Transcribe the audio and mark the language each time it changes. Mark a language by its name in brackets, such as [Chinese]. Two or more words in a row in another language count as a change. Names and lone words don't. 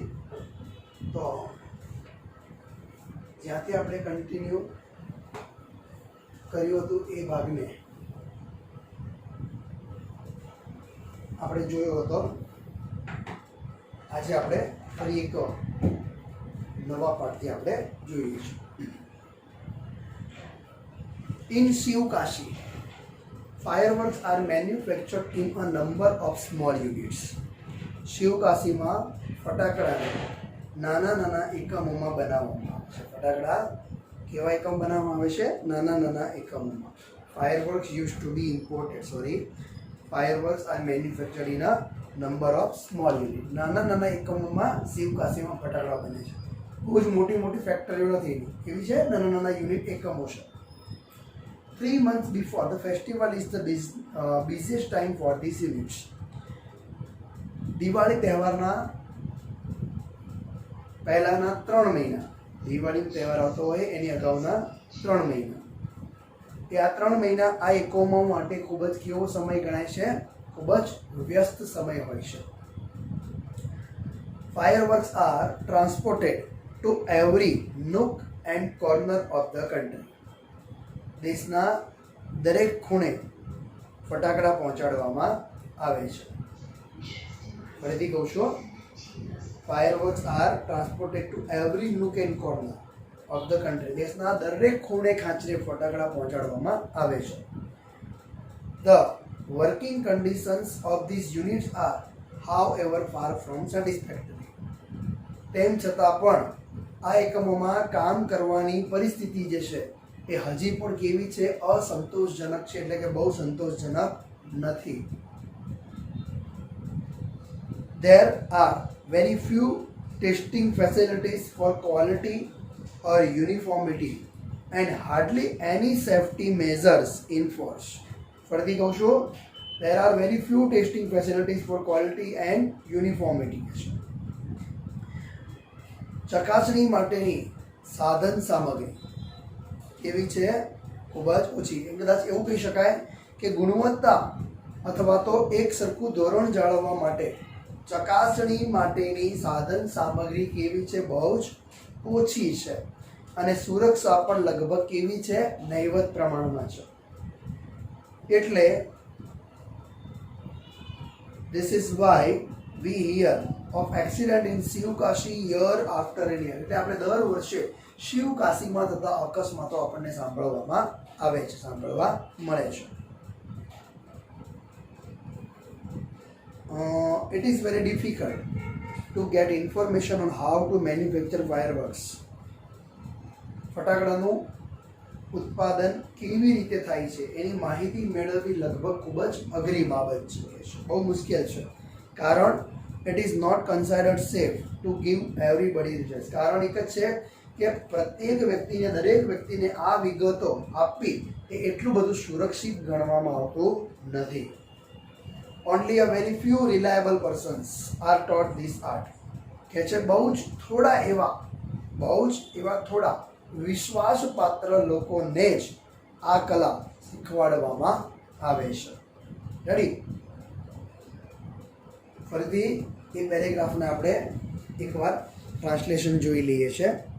[Gujarati] તો જ્યાંથી આપણે કન્ટિન્યુ કર્યું હતું એ ભાગને આપણે જોયો હતો. આજે આપણે ફરી એક નવા પાઠથી આપણે જોઈએ છીએ. [English] In Shivkashi, fireworks are manufactured in a number of small units. [Gujarati] શિવકાશીમાં ફટાકડાને નાના નાના એકમોમાં બનાવવામાં આવે છે. ફટાકડા કેવા એકમ બનાવવામાં આવે છે? નાના નાના એકમોમાં. [English] Fireworks use to be imported fireworks are manufactured in a number of small unit. [Gujarati] નાના નાના એકમોમાં શિવકાશીમાં ફટાકડા બને છે. બહુ જ મોટી મોટી ફેક્ટરીઓ નથી એની, એવી છે નાના નાના યુનિટ એકમો છે. [English] 3 months before the festival is the busiest time for these units. [Gujarati] દિવાળી તહેવારના પહેલાના 3 મહિના, દિવાળીનો તહેવાર આવતો હોય એની અગાઉના 3 મહિના, એ આ 3 મહિના આ એકમો માટે ખૂબ જ કેવો સમય ગણાય છે? ખૂબ જ વ્યસ્ત સમય હોય છે. [English] Fireworks are transported to every nook and corner of the country. [Gujarati] દેશના દરેક ખૂણે ફટાકડા પહોંચાડવામાં આવે છે. ફરીથી કહું છું, [English] fireworks are transported to every nook and corner of the country. [Gujarati] દેશના દરેક ખૂણે ખાંચરે ફટાકડા પહોંચાડવામાં આવે છે. [English] The working conditions of these units are how ever far from satisfactory. [Gujarati] તેમ છતાં પણ આ એકમોમાં કામ કરવાની પરિસ્થિતિ જે છે એ હજી પણ કેવી છે? અસંતોષજનક છે, એટલે કે બહુ સંતોષજનક નથી. [English] There are very few testing facilities for quality or uniformity and hardly any safety measures enforced. [Gujarati] ફરીથી કહું છું, [English] there are very few testing facilities for quality and uniformity. [Gujarati] ચકાસણી માટેની સાધન સામગ્રી કેવી છે? ખૂબ જ ઓછી. એમ કદાચ એવું કહી શકાય કે ગુણવત્તા અથવા તો એક સરખું ધોરણ જાળવવા માટે ચકાસણી માટેની સાધન સામગ્રી કેવી છે? બહુ જ ઓછી છે. અને સુરક્ષા પણ લગભગ કેવી છે? નહિવત પ્રમાણમાં છે. [English] એટલે this is why we hear of accident in Shivkashi year after year. [Gujarati] એટલે આપણે દર વર્ષે શિવકાશીમાં થતા અકસ્માતો આપણને સાંભળવામાં આવે છે, સાંભળવા મળે છે. [English] It is very difficult to get information on how to manufacture fireworks. [Gujarati] ફટાકડાનું ઉત્પાદન કેવી રીતે થાય છે એની માહિતી મેળવવી લગભગ ખૂબ જ અઘરી બાબત છે, બહુ મુશ્કેલ છે. [English] કારણ it is not considered safe to give everybody results. [Gujarati] કારણ એક જ છે કે પ્રત્યેક વ્યક્તિને, દરેક વ્યક્તિને આ વિગતો આપવી એ એટલું બધું સુરક્ષિત ગણવામાં આવતું નથી. [English] Only a very few reliable persons are taught this art. [Gujarati] કે છે બહુ જ એવા થોડા વિશ્વાસપાત્ર લોકોને જ આ કલા શીખવાડવામાં આવે છે. રેડી? ફરીથી એ પેરેગ્રાફને આપણે એકવાર ટ્રાન્સલેશન જોઈ લઈએ છીએ.